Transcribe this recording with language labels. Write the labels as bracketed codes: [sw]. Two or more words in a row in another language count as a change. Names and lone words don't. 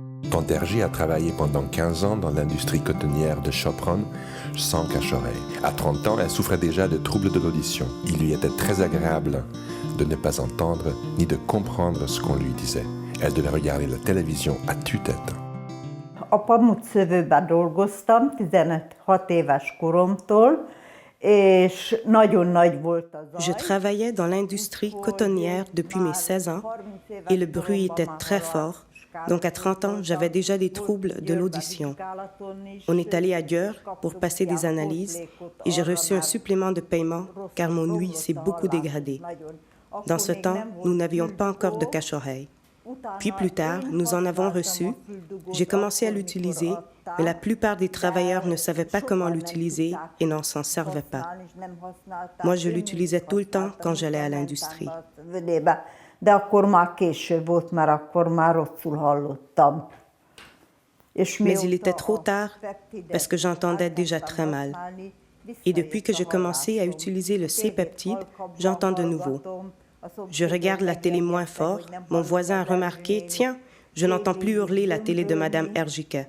[fr] Tante Hergé a travaillé pendant 15 ans dans l'industrie cotonnière de Sopron, sans cache-oreille. À 30 ans, elle souffrait déjà de troubles de l'audition. Il lui était très agréable de ne pas entendre ni de comprendre ce qu'on lui disait. Elle devait regarder la télévision à tue-tête. [hu] A pamutszövőben dolgoztam 16 éves koromtól, és nagyon nagy volt az [fr] Je travaillais dans l'industrie cotonnière depuis mes 16 ans et le bruit était très fort. Donc à 30 ans, j'avais déjà des troubles de l'audition. On est allé à Győr pour passer des analyses et j'ai reçu un supplément de paiement car mon ouïe s'est beaucoup dégradée. Dans ce temps, nous n'avions pas encore de cache-oreille. Puis plus tard, nous en avons reçu. J'ai commencé à l'utiliser, mais la plupart des travailleurs ne savaient pas comment l'utiliser et n'en s'en servaient pas. Moi, je l'utilisais tout le temps quand j'allais à l'industrie. [hu] De akkor már késő volt, mert akkor már rosszul hallottam. [fr] Mais il était trop tard parce que j'entendais déjà très mal. Et depuis que j'ai commencé à utiliser le C-peptide, j'entends de nouveau. Je regarde la télé moins fort. Mon voisin a remarqué, tiens, je n'entends plus hurler la télé de Madame Hergike.